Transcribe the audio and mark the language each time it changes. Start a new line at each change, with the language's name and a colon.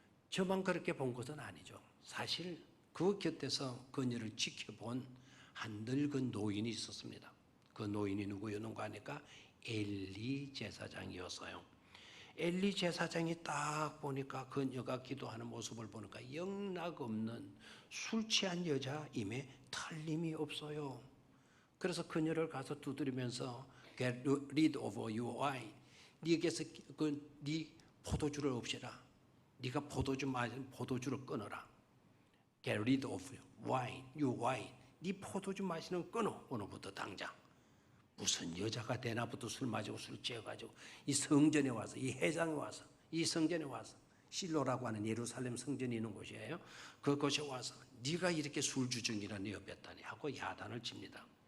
Korean: 저만 그렇게 본 것은 아니죠. 사실 그 곁에서 그녀를 지켜본 한 늙은 노인이 있었습니다. 그 노인이 누구였는가 하니까 엘리 제사장이었어요. 엘리 제사장이 딱 보니까 그녀가 기도하는 모습을 보니까 영락없는 술 취한 여자임에 틀림이 없어요. 그래서 그녀를 가서 두드리면서
English: Get rid of your wine.
Korean: 네게서 네 포도주를 없애라. 네가 포도주를 끊어라.
English: Get rid of wine, your wine.
Korean: 네 포도주 마시는 거 끊어. 오늘부터 당장. 무슨 여자가 대낮부터 술 마시고 술 취해가지고 이 성전에 와서 이 회장에 와서 이 성전에 와서 실로라고 하는 예루살렘 성전이 있는 곳이에요. 그곳에 와서 네가 이렇게 술주정이라 네 옆에 다니 하고 야단을 칩니다.